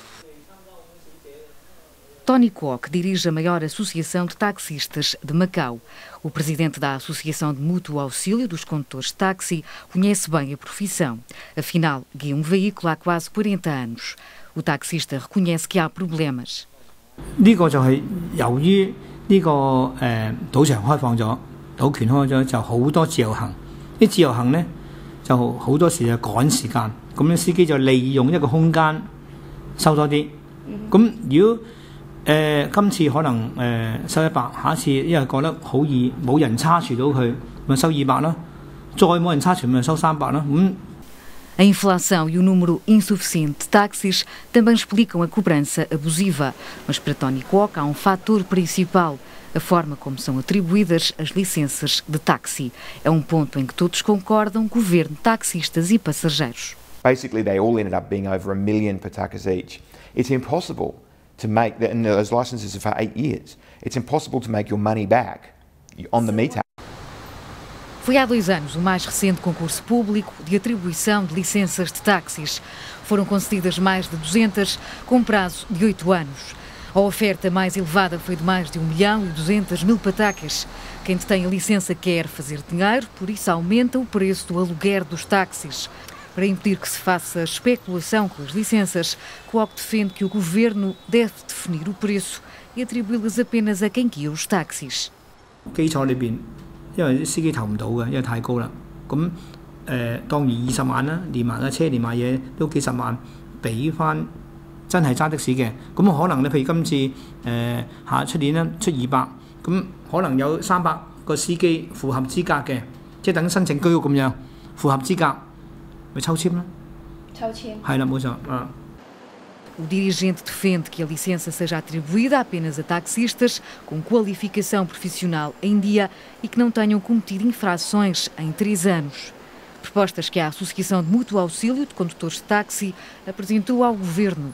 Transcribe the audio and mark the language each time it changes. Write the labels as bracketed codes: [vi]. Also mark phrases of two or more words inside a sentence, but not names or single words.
[pt] Tony Kwok dirige a maior associação de taxistas de Macau. O presidente da Associação de Mútuo Auxílio dos Condutores de Táxi conhece bem a profissão. Afinal, guia um veículo há quase 40 anos. O taxista reconhece que há problemas. [yue] 呢個就係由於呢個賭場開放咗，賭權開咗，就好多自由行。啲自由行呢，就好多時就趕時間，咁樣司機就利用一個空間收多啲。咁如果今次可能收100，下一次因為覺得好易冇人差除到佢，咪收200啦。再冇人差除咪收300啦。 [pt] A inflação e o número insuficiente de táxis também explicam a cobrança abusiva. Mas para Tony Kwok há um fator principal: a forma como são atribuídas as licenças de táxi. É um ponto em que todos concordam, governo, taxistas e passageiros. [en] Basically, they all ended up being over $1 million patacas each. It's impossible to make that, and those licenses are for 8 years. It's impossible to make your money back on the meter. [pt] Foi há 2 anos o mais recente concurso público de atribuição de licenças de táxis. Foram concedidas mais de 200, com prazo de 8 anos. A oferta mais elevada foi de mais de 1.200.000 patacas. Quem detém a licença quer fazer dinheiro, por isso aumenta o preço do aluguer dos táxis. Para impedir que se faça especulação com as licenças, Kwok defende que o governo deve definir o preço e atribuí-las apenas a quem guia os táxis. [yue] 基礎裏邊，因為啲司機投唔到嘅，因為太高啦。咁當20萬啦，連埋架車連埋嘢都幾十萬，俾翻真係揸的士嘅。咁可能你譬如今次出年咧出200，咁可能有300個司機符合資格嘅，即係等申請居屋咁樣，符合資格咪抽籤啦。抽籤。係啦，冇錯啊。 [pt] O dirigente defende que a licença seja atribuída apenas a taxistas com qualificação profissional em dia e que não tenham cometido infrações em 3 anos. Propostas que a Associação de Mútuo Auxílio de Condutores de Táxi apresentou ao governo.